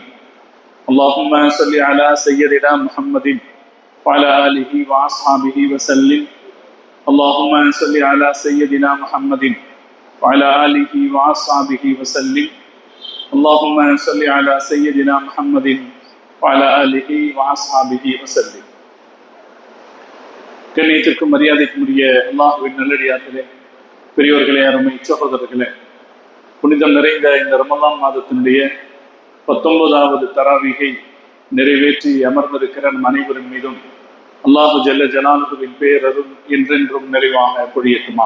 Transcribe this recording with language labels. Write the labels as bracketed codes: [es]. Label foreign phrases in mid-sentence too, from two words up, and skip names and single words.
[ar] اللهم صل على سيدنا محمد وعلى آله وأصحابه وسلم. اللهم صل على سيدنا محمد وعلى آله وأصحابه وسلم. اللهم صل على سيدنا محمد وعلى آله وأصحابه وسلم. [ta] கண்ணியத்திற்கும் மரியாதைக்கும் உரிய அல்லாஹ்வின் நல்லடியார்களே, பெரியோர்களே, அருமை சகோதரர்களே, புனிதம் நிறைந்த இந்த ரமலான் மாதத்தினுடைய 19வது தராவீகை நிறைவேற்றி அமர்ந்திருக்கிற நம் அனைவரின் மீதும் [ar] الله جل جلاله [ta] பேரருள் என்றென்றும் நிறைவாக பொழியட்டுமாக.